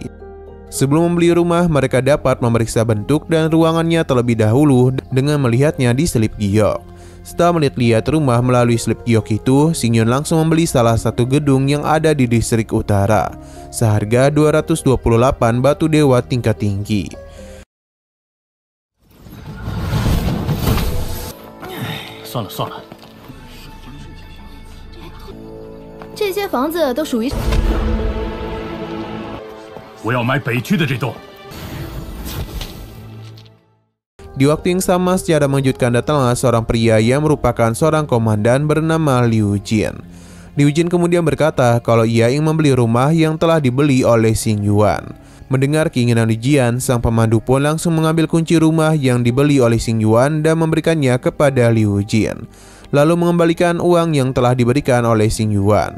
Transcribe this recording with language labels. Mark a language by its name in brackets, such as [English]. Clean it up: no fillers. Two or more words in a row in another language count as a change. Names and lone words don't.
[Indonesian] Sebelum membeli rumah, mereka dapat memeriksa bentuk dan ruangannya terlebih dahulu dengan melihatnya di selip giok. Setelah melihat rumah melalui slip giok itu, Xing Yuan langsung membeli salah satu gedung yang ada di distrik utara seharga 228 batu dewa tingkat tinggi. [Chinese] 算了算了，这些房子都属于…… 我要买北区的这栋。 [Indonesian] Di waktu yang sama, secara mengejutkan datanglah seorang pria yang merupakan seorang komandan bernama Liu Jin. Liu Jin kemudian berkata kalau ia ingin membeli rumah yang telah dibeli oleh Xing Yuan. Mendengar keinginan Liu Jin, sang pemandu pun langsung mengambil kunci rumah yang dibeli oleh Xing Yuan dan memberikannya kepada Liu Jin, lalu mengembalikan uang yang telah diberikan oleh Xing Yuan.